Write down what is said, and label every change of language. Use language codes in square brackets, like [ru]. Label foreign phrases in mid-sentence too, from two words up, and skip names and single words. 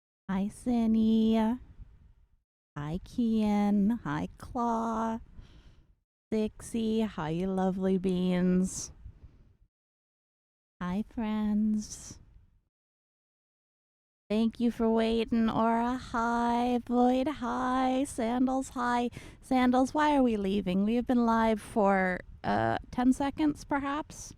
[en] Hi, Cindy. Hi, Kian. Hi, Claw. Dixie. Hi, you lovely beans. Hi, friends. Thank you for waiting, Aura. Hi, Void. Hi, Sandals. Hi, Sandals. Why are we leaving? We have been live for 10 seconds, perhaps.